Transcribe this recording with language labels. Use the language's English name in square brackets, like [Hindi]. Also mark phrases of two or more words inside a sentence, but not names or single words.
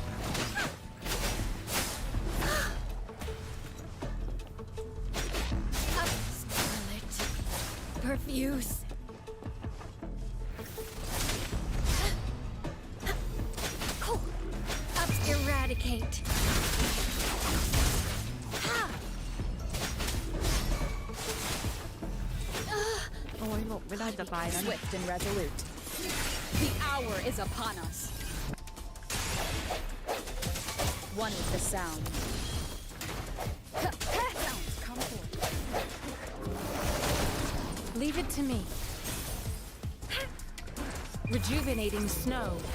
[English] Up, Scarlet. Perfuse. Up, eradicate. Ha. [Thai] โอ้ยหลบไม่ได้จะตายแล้วเนี่ย [English] Swift and resolute. The hour is upon us. One is the sound. Sounds come forth. Leave it to me. Rejuvenating snow.